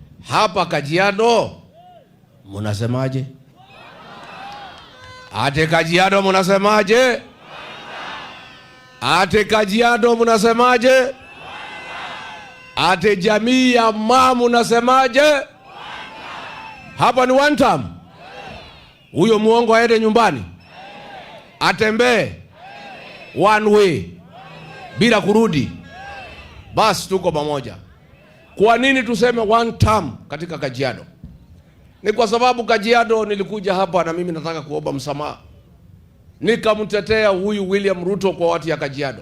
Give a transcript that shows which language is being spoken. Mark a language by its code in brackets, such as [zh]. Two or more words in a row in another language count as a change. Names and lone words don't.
[sw] hapa Kajiado munasemaje? Ate Kajiado munasemaje? Ate Kajiado munasemaje? Ate jamii ya Maa munasemaje? Hapa ni [en] one term. [sw] Huyo muongo aende nyumbani, atembee [en] one way [sw] bila kurudi. Basi tuko pamoja. Kwa nini tuseme [en] one term [sw] katika Kajiado? Ni kwa sababu Kajiado nilikuja hapa na mimi nataka kuomba msamaha. Nikamtetea huyu William Ruto kwa watu ya Kajiado.